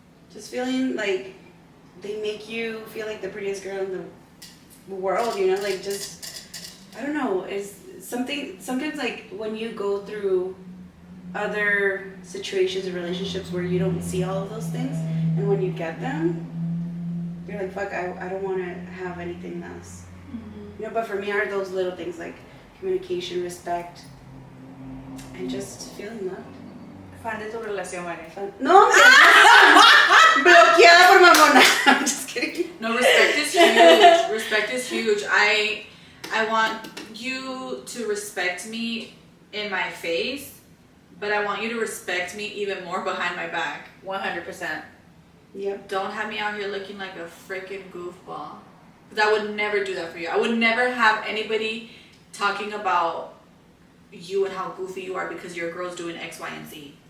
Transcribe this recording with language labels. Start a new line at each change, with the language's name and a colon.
English: Just feeling like they make you feel like the prettiest girl in the world, you know, like just, I don't know, it's something, sometimes like when you go through other situations or relationships where you don't see all of those things, and when you get them, you're like, fuck, I don't want to have anything else. You know, but for me are those little things like communication, respect, and just feeling loved.
Spanish: Fan de tu relación, Vane. No, bloqueada por mamona.
English: I'm just kidding. No, respect is huge. Respect is huge. I want you to respect me in my face, but I want you to respect me even more behind my back. 100%. Yep. Don't have me out here looking like a freaking goofball. Because I would never do that for you. I would never have anybody talking about you and how goofy you are because your girl's doing X, Y, and Z.